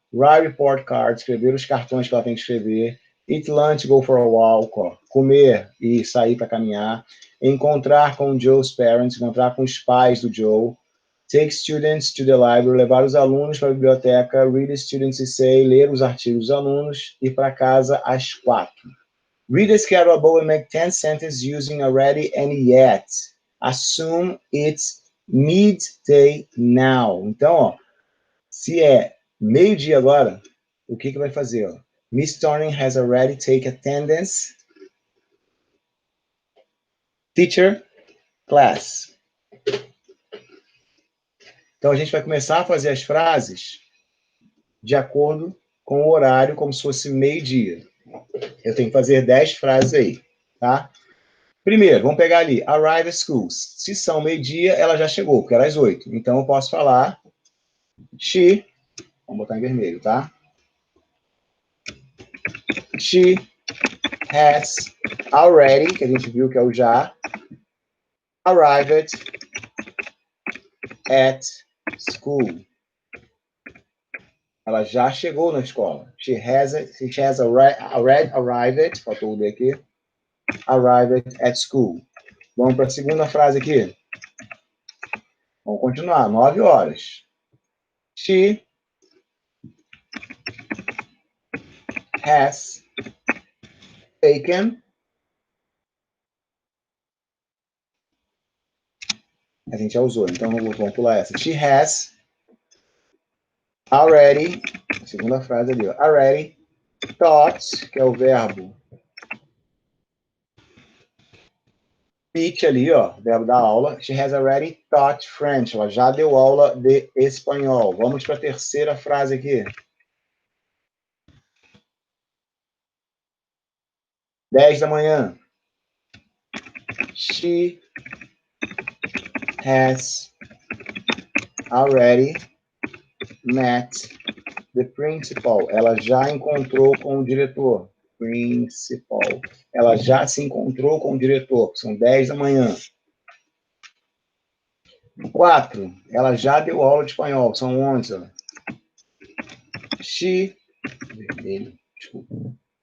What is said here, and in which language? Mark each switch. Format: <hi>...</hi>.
<en>Write report card,</en> <pt>escrever os cartões que ela tem que escrever.</pt> <en>Eat lunch, go for a walk,</en> <pt>ó, comer e sair para caminhar. Encontrar com</pt> <en>Joe's parents,</en> <pt>encontrar com os pais do Joe.</pt> <en>Take students to the library,</en> <pt>levar os alunos para a biblioteca,</pt> <en>read the students essay,</en> <pt>ler os artigos dos alunos, ir para casa às 4.</pt> <en>Read the schedule above and make 10 sentences using already and yet. Assume it's midday now.</en> <pt>Então, ó, se é meio-dia agora, o que vai fazer? Ó?</pt> <en>Miss Thorning has already taken attendance. Teacher, class.</en> <pt>Então, a gente vai começar a fazer as frases de acordo com o horário, como se fosse meio-dia. Eu tenho que fazer 10 frases aí, tá? Primeiro, vamos pegar ali,</pt> <en>arrive at school.</en> <pt>Se são meio-dia, ela já chegou, porque era às 8. Então, eu posso falar she, vamos botar em vermelho, tá?</pt> <en>She has already,</en> <pt>que a gente viu que é o já,</pt> <en>arrived at school.</en> <pt>Ela já chegou na escola.</pt> <en>She has already arrived,</en> <pt>faltou o D aqui,</pt> <en>arrived at school.</en> <pt>Vamos para a segunda frase aqui. Vamos continuar, 9 horas.</pt> <en>She has taken.</en> <pt>A gente já usou, então vamos pular essa.</pt> <en>She has already,</en> <pt>segunda frase ali, ó,</pt> <en>already</en> <pt>taught, que é o verbo teach ali, ó, verbo da aula.</pt> <en>She has already taught French.</en> <pt>Ela já deu aula de espanhol. Vamos para a terceira frase aqui. 10 da manhã.</pt> <en>She has already met the principal.</en> <pt>Ela já encontrou com o diretor. Principal. Ela já se encontrou com o diretor. São 10 da manhã. 4. Ela já deu aula de espanhol. São 11. She... Vermelho. Desculpa.</pt>